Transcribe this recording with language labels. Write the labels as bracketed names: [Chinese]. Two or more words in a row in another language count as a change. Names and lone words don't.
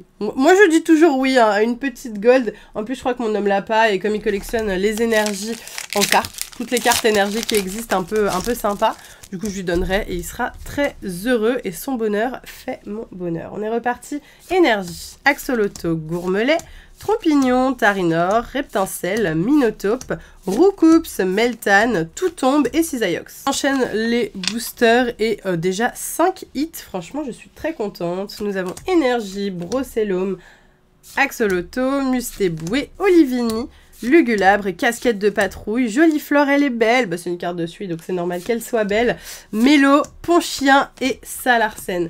[French] Moi, je dis toujours oui hein, à une petite gold. En plus, je crois que mon homme l'a pas. Et comme il collectionne les énergies en cartes, toutes les cartes énergie qui existent un peu sympa, du coup, je lui donnerai et il sera très heureux. Et son bonheur fait mon bonheur. On est reparti. Énergie, Axolotl, Gourmelet, Trompignon, Tarinor, Reptincelle, Minotape, Roucoups, Meltan, Toutombe et Cisaiox. J'enchaîne les boosters et déjà 5 hits. Franchement, je suis très contente. Nous avons Énergie, Brocellum, Axolotl, Mustéboué, Olivini, Lugulabre, Casquette de Patrouille, Jolie Flore, elle est belle. Bah, c'est une carte de suite, donc c'est normal qu'elle soit belle. Mélo, Ponchien et Salarsen.